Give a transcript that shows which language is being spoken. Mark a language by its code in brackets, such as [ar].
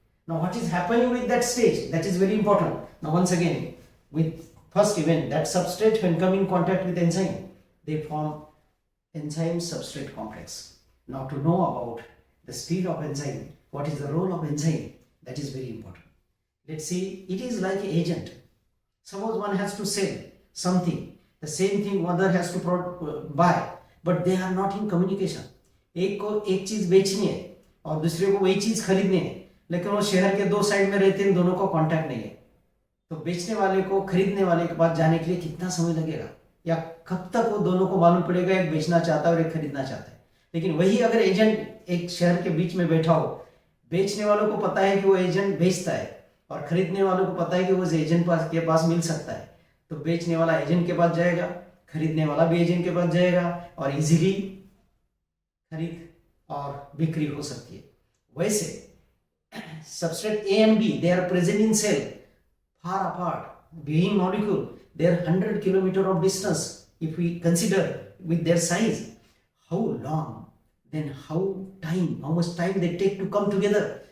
[en] Now what is happening with that stage? That is very important. Now once again, with first event, that substrate when come in contact with enzyme, they form enzyme substrate complex. Now to know about the speed of enzyme, what is the role of enzyme, that is very important. Let's see, it is like an agent. Suppose one has to sell something, the same thing other has to buy, but they are not in communication. [hi] एक को एक चीज बेचनी है और दूसरे को वही चीज खरीदनी है, लेकिन वो शहर के 2 साइड में रहते हैं, दोनों को कांटेक्ट नहीं है, तो बेचने वाले को खरीदने वाले के पास जाने के लिए कितना समय लगेगा, या कब तक वो दोनों को मालूम पड़ेगा एक बेचना चाहता है और एक खरीदना चाहता है। लेकिन वही अगर एजेंट एक शहर के बीच में बैठा हो, बेचने वालों को पता है कि वो एजेंट बेचता है और खरीदने वालों को पता है कि वो एजेंट के पास मिल सकता है, तो बेचने वाला एजेंट के पास जाएगा, खरीदने वाला भी एजेंट के पास जाएगा और इजीली खरीद और बिक्री हो सकती है। [en] वैसे substrate A and B, they are present in cell far apart, being molecule, they are 100 km of distance. If we consider with their size, how long, then how much time they take to come together.